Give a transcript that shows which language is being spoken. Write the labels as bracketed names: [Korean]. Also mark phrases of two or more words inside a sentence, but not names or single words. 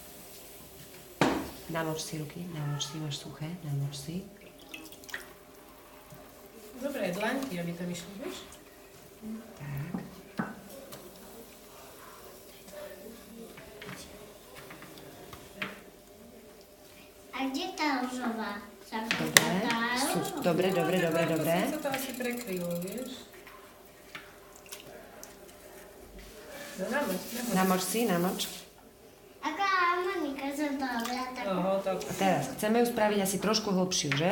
[Slovak] Namoč si ruky, máš suché, namoč si. Dobre, dlaňky, aby tam išli, vieš? Tak. [Polish] A gdzie ta różowa? [Slovak] Dobre. Dobre. To sa to asi prekrylo, vieš? No, namoč. Namoč. Aka Monika za dobra, tak. Oho, tak. A teraz chceme ju spraviť asi trošku hlbšiu, že?